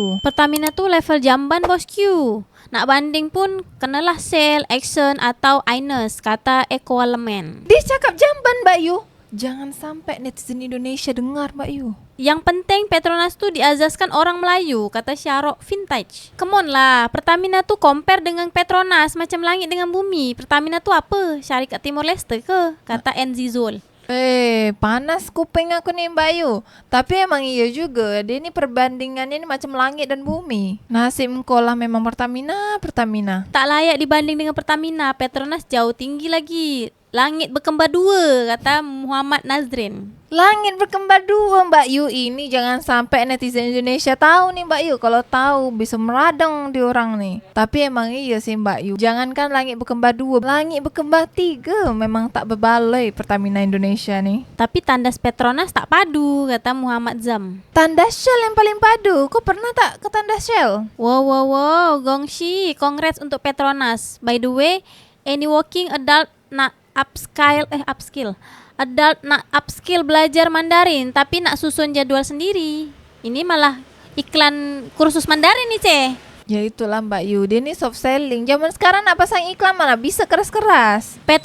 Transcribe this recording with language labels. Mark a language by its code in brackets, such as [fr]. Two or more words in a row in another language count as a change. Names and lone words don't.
[ms] Pertamina tu level jamban bosku. Nak banding pun kenalah Shell, Exxon atau Ines, kata Ecoelement. Dia cakap jamban Mbak Yu. Jangan sampai netizen Indonesia dengar Mbak Yu. Yang penting Petronas tu diazaskan orang Melayu, kata Syarok Vintage. [en] Come on [ms] lah, Pertamina tu compare dengan Petronas macam langit dengan bumi. Pertamina tu apa? Syarikat Timor Leste ke? Kata NZ Zul. [id] Panas kuping aku nih Mbak Yu. Tapi emang iya juga, dia ini perbandingannya ini macam langit dan bumi. [ms] Nasib engkau lah memang Pertamina. Tak layak dibanding dengan Pertamina, Petronas jauh tinggi lagi. Langit berkembar dua, kata Muhammad Nazrin. Langit berkembar dua Mbak Yu ini, jangan sampai netizen Indonesia tahu nih Mbak Yu. [id] Kalau tahu bisa meradang di orang nih. Tapi emang iya sih Mbak Yu, jangankan langit berkembar dua, langit berkembar tiga. [ms] Memang tak berbaloi Pertamina Indonesia nih. Tapi tandas Petronas tak padu, kata Muhammad Zam. Tandas Shell yang paling padu. Kau pernah tak ke tandas Shell? Wow, gongsi, congrats untuk Petronas. [en] By the way, any working adult nak upskill. [ms] Adult nak upskill belajar Mandarin tapi nak susun jadwal sendiri. [id] Ini malah iklan kursus Mandarin nih, Ceh. [ms] Ya itulah Mbak Yu, dia ini [en] soft selling. [ms] Zaman sekarang nak pasang iklan mana bisa keras-keras.